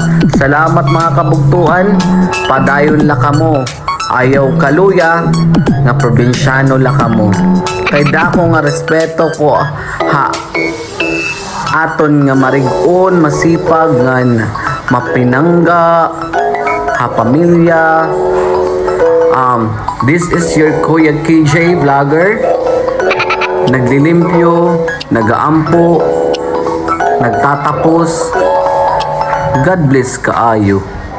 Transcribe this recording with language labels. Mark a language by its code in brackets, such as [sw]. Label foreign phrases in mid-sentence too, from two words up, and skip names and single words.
[war] Salamat mga kabugtuan, padayon la kamo, ayaw kaluya nga probinsyano la kamo. Kay dako nga respeto ko ha aton nga marig-on masipag ngan mapinangga ha pamilya. [en] This is your Kuya KJ vlogger. [war] Naglilimpyo, nagaampo, nagtatapos. [en] God bless kaayo.